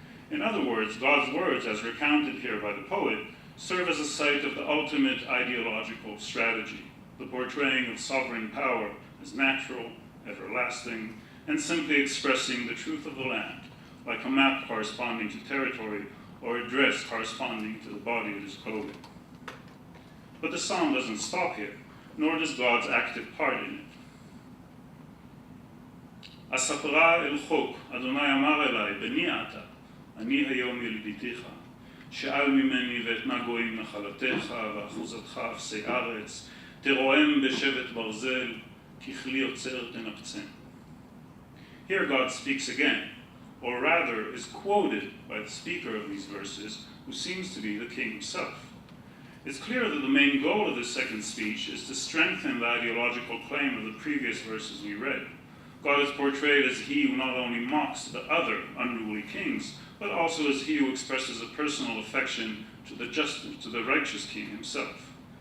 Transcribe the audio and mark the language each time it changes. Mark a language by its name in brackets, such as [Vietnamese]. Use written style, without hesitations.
[English] In other words, God's words, as recounted here by the poet, serve as a site of the ultimate ideological strategy, the portraying of sovereign power as natural, everlasting, and simply expressing the truth of the land, like a map corresponding to territory or a dress corresponding to the body it is clothing. But the psalm doesn't stop here, nor does God's active part in it. [Hebrew] אספרה אל חוק, אדוני אמר אליי, בני אתה, אני היום ילידיתיך, שאל ממני ואתנה גויים נחלתך, ואחוזתך אפסי ארץ, תרועם בשבט ברזל, ככלי יוצר תנפצן. [English] Here God speaks again, or rather is quoted by the speaker of these verses, who seems to be the king himself. It's clear that the main goal of this second speech is to strengthen the ideological claim of the previous verses we read. God is portrayed as he who not only mocks the other unruly kings, but also as he who expresses a personal affection to the righteous king himself.